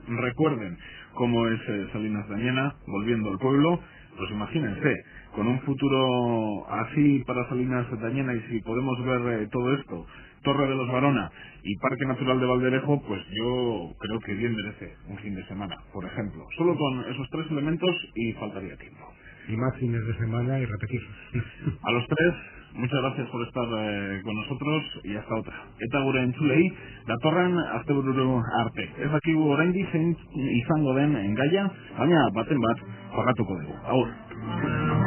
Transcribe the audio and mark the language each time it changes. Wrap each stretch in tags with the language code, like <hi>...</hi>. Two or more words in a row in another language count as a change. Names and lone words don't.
<es>Recuerden cómo es Salinas de Añana, volviendo al pueblo, pues imagínense, con un futuro así para Salinas de Añana, y si podemos ver todo esto, Torre de los Barona y Parque Natural de Valderejo, pues yo creo que bien merece un fin de semana, por ejemplo. Solo con esos 3 elementos y faltaría tiempo. Y más fines de semana y repetir. A los 3, muchas gracias por estar con nosotros y hasta otra.</es> <eu>Eta gure entzulei, datorren astebururo arte. Ez dakigu oraindik zein izango den gaia, baina baten bat pagatuko dugu. Agur.</eu>